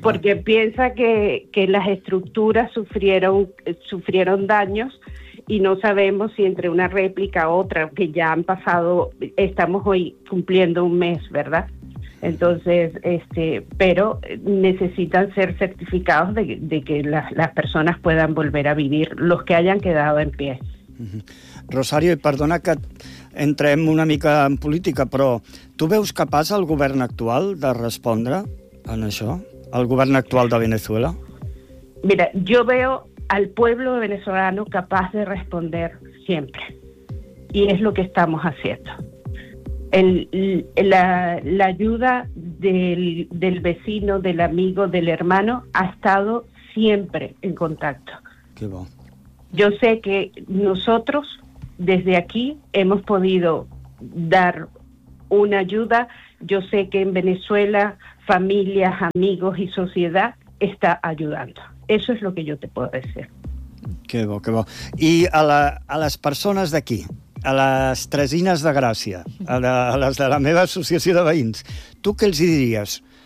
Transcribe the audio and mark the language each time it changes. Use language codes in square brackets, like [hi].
[es] Porque piensa que las estructuras sufrieron daños y no sabemos si entre una réplica u otra, que ya han pasado, estamos hoy cumpliendo un mes, ¿verdad? Entonces, pero necesitan ser certificados de que las personas puedan volver a vivir, los que hayan quedado en pie. [ca] Rosario, i perdona que entrem una mica en política, però tu veus capaç el govern actual de respondre en això, el govern actual de Venezuela? [es] Mira, yo veo al pueblo venezolano capaz de responder siempre, y es lo que estamos haciendo. La ayuda del vecino, del amigo, del hermano, ha estado siempre en contacto. Qué bueno. Yo sé que nosotros desde aquí hemos podido dar una ayuda. Yo sé que en Venezuela familias, amigos y sociedad está ayudando. Eso es lo que yo te puedo decir. [ca] Qué bo, qué bo. I a les persones d'aquí, a les Tresines de Gràcia, a les de la meva associació de veïns, tu què els diries?